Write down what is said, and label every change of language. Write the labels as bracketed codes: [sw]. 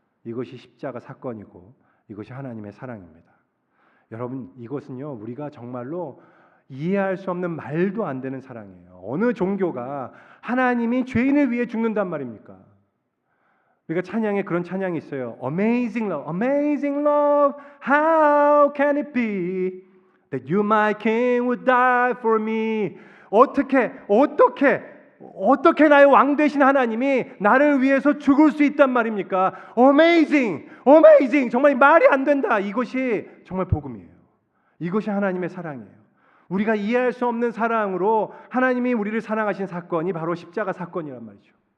[ko] 이것이 십자가 사건이고 이것이 하나님의 사랑입니다. 여러분, 이것은요, 우리가 정말로 이해할 수 없는 말도 안 되는 사랑이에요. 어느 종교가 하나님이 죄인을 위해 죽는단 말입니까? 우리가 찬양에 그런 찬양이 있어요. [en] Amazing love, amazing love, how can it be that you my king would die for me? [ko] 어떻게 나의 왕 되신 하나님이 나를 위해서 죽을 수 있단 말입니까? [en] Amazing, amazing, [ko] 정말 말이 안 된다. 이것이 정말 복음이에요. 이것이 하나님의 사랑이에요. 우리가 이해할 수 없는 사랑으로 하나님이 우리를 사랑하신 사건이 바로 십자가 사건이란 말이죠.